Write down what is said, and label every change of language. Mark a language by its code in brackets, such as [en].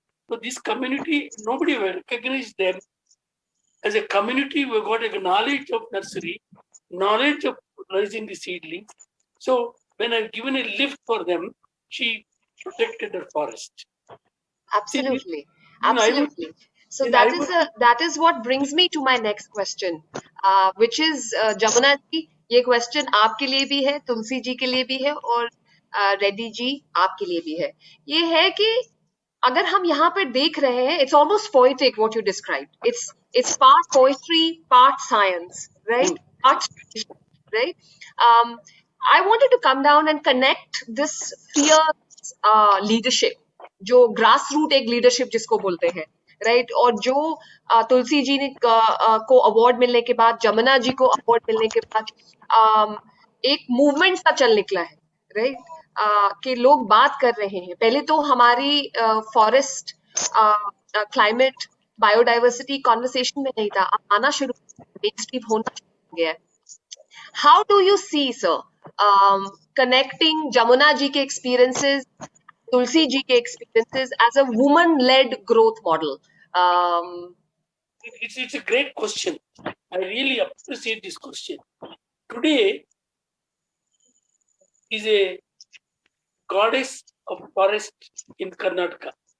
[en] So this community, nobody will recognize them as a community. We got a knowledge of nursery, knowledge of raising the seedlings. So when I've given a lift for them, she protected her forest. Absolutely. See, Absolutely. So that is what brings me to my next question, which is [hi] Jamuna ji, ये question आपके लिए भी है, तुलसी जी के लिए भी है, और रेड्डी जी आपके लिए भी है. ये है कि अगर हम यहाँ पर देख रहे हैं, [en] it's almost poetic what you described. It's part poetry, part science, right? Part right? I wanted to come down and connect this fierce leadership, [hi] जो ग्रास रूट एक लीडरशिप जिसको बोलते हैं, [en] Right? [hi] और जो तुलसी जी ने को अवार्ड मिलने के बाद, जमुना जी को अवार्ड मिलने के बाद एक मूवमेंट सा चल निकला है, राइट? कि लोग बात कर रहे हैं. पहले तो हमारी फॉरेस्ट क्लाइमेट बायोडाइवर्सिटी कॉन्वर्सेशन में नहीं था, अब आना शुरू, मेनस्ट्रीम होना शुरू हो गया है. [en] How do you see, sir, connecting Jamuna ji ke experiences, Tulsi ji ke experiences as a woman-led growth model? It's a great question. I really appreciate this question. Today is a goddess of forest in Karnataka.